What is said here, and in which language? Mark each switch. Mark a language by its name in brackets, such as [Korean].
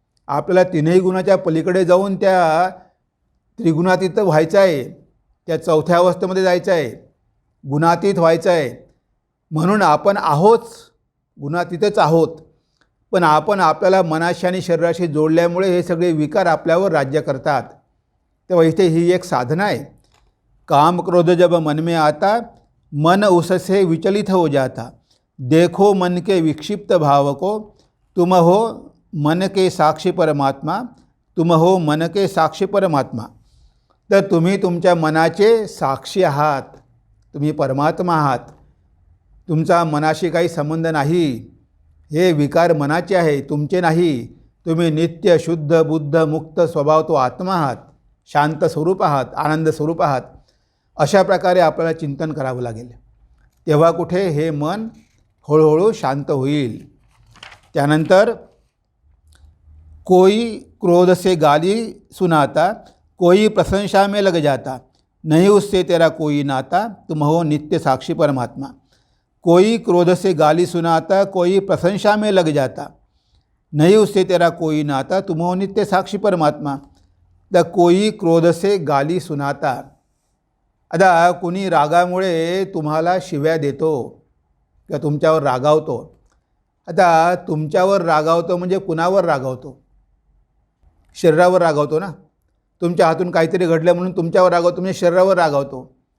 [Marathi] आपल्याला तीनही गुणाच्या पलीकडे जाऊन त्या त्रिगुणातीत व्हायचं आहे, त्या चौथ्या अवस्थेमध्ये जायचं आहे, गुणातीत व्हायचं आहे. म्हणून आपण आहोत, गुणातीतच आहोत, पण आपण आपल्याला मनाशी आणि शरीराशी जोडल्यामुळे हे सगळे विकार आपल्यावर राज्य करतात. तेव्हा इथे ही एक साधना आहे. [Hindi] काम क्रोध जब मन में आता, मन उससे विचलित हो जाता. देखो मन के विक्षिप्त भाव को, तुम हो मन के साक्षी परमात्मा, तुम हो मन के साक्षी परमात्मा. [Marathi] तर तुम्ही तुमच्या मनाचे साक्षी आहात, तुम्ही परमात्मा आहात. तुमचा मनाशी काही संबंध नाही. हे विकार मनाचे आहे, तुमचे नाही. तुम्ही नित्य शुद्ध बुद्ध मुक्त स्वभाव तो आत्मा आहात, शांत स्वरूप आहात, आनंद स्वरूप आहात. अशा प्रकारे आपल्याला चिंतन करावं लागेल. तेव्हा कुठे हे मन हळूहळू शांत होईल. त्यानंतर [Hindi] कोई क्रोध से गाली सुनाता, कोई प्रशंसा में लग जाता, नहीं उससे तेरा कोई नाता, तुम हो नित्य साक्षी परमात्मा. कोई क्रोध से गाली सुनाता, कोई प्रशंसा में लग जाता, नहीं उससे तेरा कोई नाता, तुम हो नित्य साक्षी परमात्मा. तर कोई क्रोध से गाली सुनाता, [Marathi] आता कुणी रागामुळे तुम्हाला शिव्या देतो किंवा तुमच्यावर रागावतो. आता तुमच्यावर रागावतो म्हणजे कुणावर रागावतो? शरीरावर रागावतो ना. तुमच्या हातून काहीतरी घडलं म्हणून तुमच्यावर रागावतो, म्हणजे शरीरावर रागावतो.